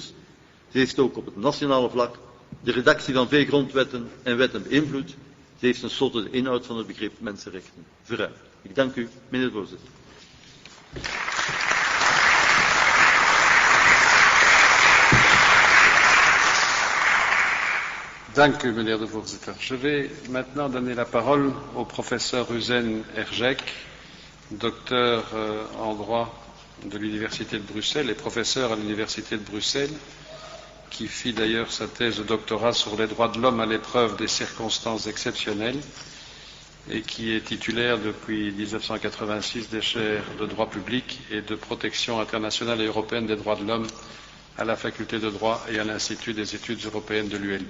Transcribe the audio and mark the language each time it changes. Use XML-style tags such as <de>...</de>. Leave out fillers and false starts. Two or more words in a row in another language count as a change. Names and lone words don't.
<nl>Ze heeft ook op het nationale vlak de redactie van veel grondwetten en wetten beïnvloed. Ze heeft tenslotte de inhoud van het begrip mensenrechten verruimd. Ik dank u, meneer de voorzitter. Dank u, meneer de voorzitter.</nl> <fr>Je vais maintenant donner la parole au professeur Hüseyin Erjek, docteur en droit de l'Université de Bruxelles et professeur à l'Université de Bruxelles, qui fit d'ailleurs sa thèse de doctorat sur les droits de l'homme à l'épreuve des circonstances exceptionnelles et qui est titulaire depuis 1986 des chaires de droit public et de protection internationale et européenne des droits de l'homme à la faculté de droit et à l'Institut des études européennes de l'ULB.</fr>